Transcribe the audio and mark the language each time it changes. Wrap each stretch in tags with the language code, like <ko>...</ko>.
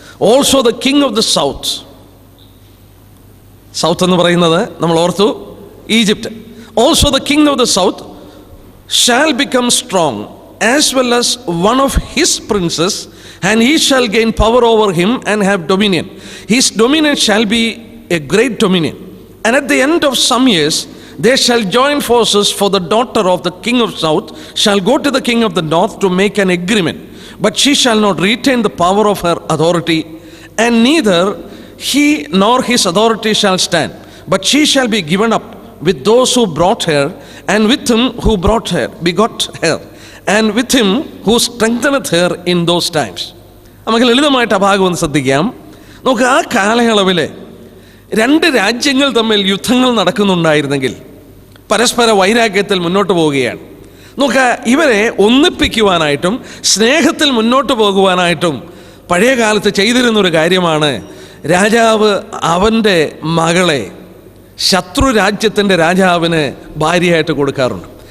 <en>also the king of the south</en> <ml>എന്ന് പറയുന്നത് നമ്മൾ ഓർത്തു</ml> <en>Egypt. Also the king of the south shall become strong as well as one of his princes and he shall gain power over him and have dominion. His dominion shall be a great dominion. And at the end of some years they shall join forces, for the daughter of the king of south shall go to the king of the north to make an agreement, but she shall not retain the power of her authority, and neither he nor his authority shall stand, but she shall be given up with those who brought her, and with him who begot her, and with him who strengtheneth her in those times.</en> <ml>നമുക്ക് ലളിതമായിട്ട് ആ ഭാഗം ഒന്ന് ശ്രദ്ധിക്കാം. നമുക്ക് ആ കാലയളവിൽ 2 രാജ്യങ്ങൾ തമ്മിൽ യുദ്ധങ്ങൾ നടക്കുന്നുണ്ടായിരുന്നെങ്കിൽ പരസ്പര വൈരാഗ്യത്തിൽ മുന്നോട്ട് പോവുകയാണ്. നമുക്ക് ഇവരെ ഒന്നിപ്പിക്കുവാനായിട്ടും സ്നേഹത്തിൽ മുന്നോട്ട് പോകുവാനായിട്ടും പഴയ കാലത്ത് ചെയ്തിരുന്നൊരു കാര്യമാണ്, രാജാവ് അവൻ്റെ മകളെ ശത്രു രാജ്യത്തിൻ്റെ രാജാവിന് ഭാര്യയായിട്ട് കൊടുക്കാറുണ്ട്.</ml>